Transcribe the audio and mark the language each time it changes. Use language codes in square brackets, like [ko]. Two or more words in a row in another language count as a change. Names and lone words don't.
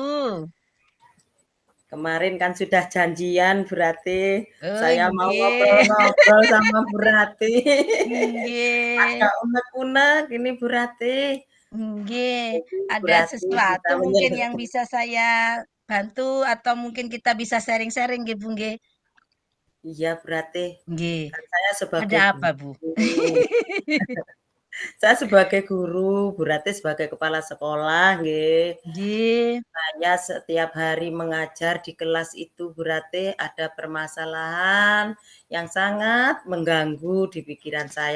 [id] Kemarin kan sudah janjian Bu Rati. Oh, Saya mau nggih. ngobrol-ngobrol sama Bu Rati. Nggih. Agak unek-unek ini Bu Rati. Nggih. Bu Ada Rati bisa sesuatu mungkin yang menyelesaikan. bisa saya bantu atau mungkin kita bisa sharing-sharing nggih Bu nggih. Iya Bu Rati. Nggih. Kan saya Ada sebagai apa Bu? guru. Saya sebagai guru, Bu Rati sebagai kepala sekolah, nggih. Nggih. Saya setiap hari mengajar di kelas itu berarti ada permasalahan yang sangat mengganggu di pikiran saya.